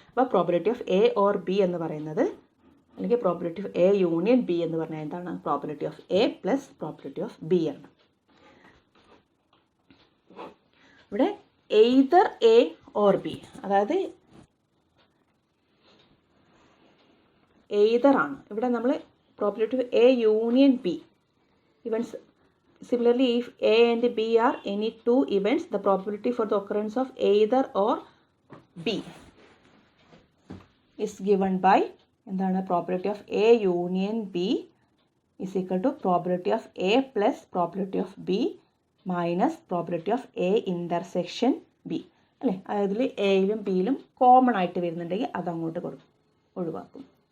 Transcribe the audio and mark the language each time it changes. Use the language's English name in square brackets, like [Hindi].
[Malayalam] അപ്പോൾ probability of A or B എന്ന് പറയുന്നത് അല്ലെങ്കിൽ probability of A union B എന്ന് പറഞ്ഞാൽ എന്താണ് probability of A plus probability of B ആണ്. ഇവിടെ എയ്തർ എ ഓർ ബി, അതായത് എയ്തർ ആണ്. ഇവിടെ നമ്മൾ probability of A union B events. [English] Similarly, if A and B are any two events, the probability for the occurrence of either or B is given by [Malayalam] എന്താണ് [English] probability of A union B is equal to probability of A plus probability of B minus probability of A intersection B [Malayalam] അല്ലേ. അതിൽ എയിലും ബിയിലും common ആയിട്ട് വരുന്നുണ്ടെങ്കിൽ അതങ്ങോട്ട് ഒഴിവാക്കും.